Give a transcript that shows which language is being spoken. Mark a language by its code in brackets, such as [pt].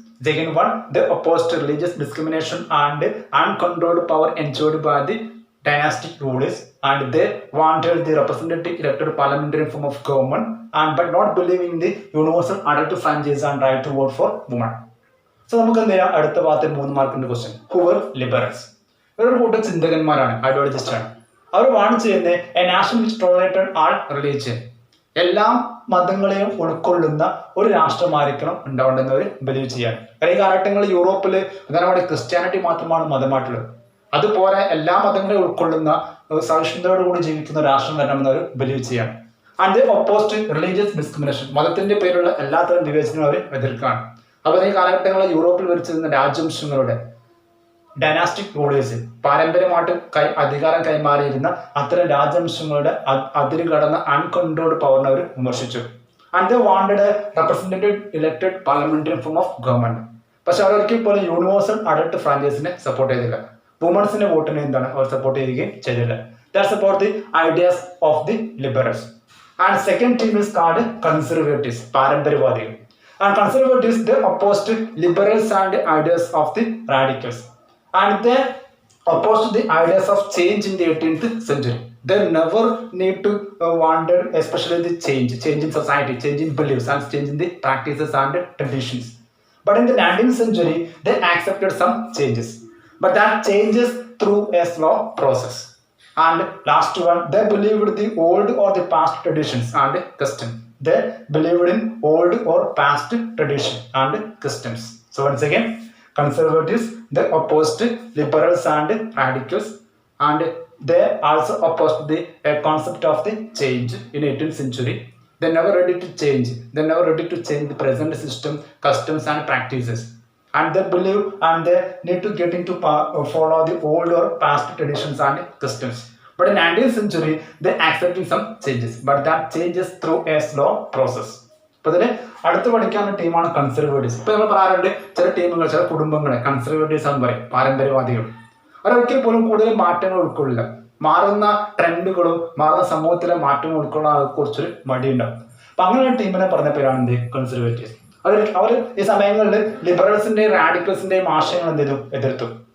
[en] Second one, they opposed religious discrimination and uncontrolled power enjoyed by the dynastic rulers, and they wanted the representative elected parliamentary form of government, and but not believing in the universal adult franchise and right to vote for women. [ml] So നമുക്ക് എന്ത് ചെയ്യാം, അടുത്ത ഭാഗത്തിൽ 3 മാർക്കിന്റെ question. [en] Who were liberals? [ml] ഇവരൊരു കൂട്ടം ചിന്തകന്മാരാണ്, ഐഡിയോളജിസ്റ്റ് ആണ്. അവർ warn ചെയ്യുന്നത് [en] a nation which tolerated all religion, [ml] എല്ലാ മതങ്ങളെയും ഉൾക്കൊള്ളുന്ന ഒരു രാഷ്ട്രമായിരിക്കണം ഉണ്ടാവേണ്ടെന്ന് അവർ ബിലീവ് ചെയ്യാൻ. കാരണം ഈ കാലഘട്ടങ്ങളിൽ യൂറോപ്പിൽ പ്രധാനമായിട്ട് ക്രിസ്ത്യാനിറ്റി മാത്രമാണ് മതമായിട്ടുള്ളത്. അതുപോലെ എല്ലാ മതങ്ങളെയും ഉൾക്കൊള്ളുന്ന സഹിഷ്ണുതയോടുകൂടി ജീവിക്കുന്ന രാഷ്ട്രം വരണമെന്ന് അവർ ബിലീവ് ചെയ്യാൻ. [en] and they opposed religious discrimination, [ml] മതത്തിന്റെ പേരിലുള്ള എല്ലാത്തരം വിവേചനവും അവർ എതിർക്കുകയാണ്. അപ്പോൾ ഈ കാലഘട്ടങ്ങളിൽ യൂറോപ്പിൽ ഭരിച്ചിരുന്ന രാജവംശങ്ങളുടെ ഡൈനാസ്റ്റിക് റൂളേഴ്സ്, പാരമ്പര്യമായിട്ട് അധികാരം കൈമാറിയിരുന്ന അത്തരം രാജവംശങ്ങളുടെ അതിര് കടന്ന അൺകൺട്രോൾഡ് പവറിനെ അവർ വിമർശിച്ചു. [en] And they wanted representative elected parliamentary form of government. [ml] പക്ഷെ അവർ ഒരിക്കൽ പോലും യൂണിവേഴ്സൽ അഡൾട്ട് ഫ്രാഞ്ചൈസിനെ സപ്പോർട്ട് ചെയ്തില്ല. വുമൺസിന്റെ വോട്ടിനെ എന്താണ് അവർ സപ്പോർട്ട് ചെയ്യുകയും ചെയ്തില്ല. [en] That's about the ideas of the liberals. And second team is called conservatives, പാരമ്പര്യവാദികൾ. And conservatives, they opposed liberals and ideas of the radicals, and they opposed the ideas of change in the 18th century. They never need to wanted especially the change in society, change in beliefs and change in the practices and traditions. But in the 19th century, they accepted some changes, but that changes through a slow process. And last one, they believed the old or the past traditions and custom. They believed in old or past tradition and customs. So once again, conservatives, they opposed liberals and radicals, and they also opposed the concept of the change in 18th century. They never ready to change. They never ready to change the present system, customs and practices. And they believe and they need to get into follow the old or past traditions and customs. But in 19th century, they accepting some changes, but that changes through a slow process. [ml] അപ്പോൾ ഇതിന് അടുത്ത് പഠിക്കാവുന്ന ടീമാണ് Conservatives. ഇപ്പൊ നമ്മൾ പറയാറുണ്ട് ചില ടീമുകൾ, ചില കുടുംബങ്ങളെ കൺസർവേറ്റീവ്സ് എന്ന് പറയും, പാരമ്പര്യവാദികൾ. അവരൊരിക്കൽ പോലും കൂടുതൽ മാറ്റങ്ങൾ ഉൾക്കൊള്ളില്ല. മാറുന്ന ട്രെൻഡുകളും മാറുന്ന സമൂഹത്തിലെ മാറ്റങ്ങൾ ഉൾക്കൊള്ളാൻ കുറച്ചൊരു മടിയുണ്ടാവും. അപ്പൊ അങ്ങനെ ടീമിനെ പറഞ്ഞ പേരാണ് എന്ത്, കൺസർവേറ്റീവ്സ്. അവർ ഈ സമയങ്ങളിൽ ലിബറൽസിന്റെയും റാഡിക്കൽസിന്റെയും ആശയങ്ങൾ എന്ത് ചെയ്തു, എതിർത്തു.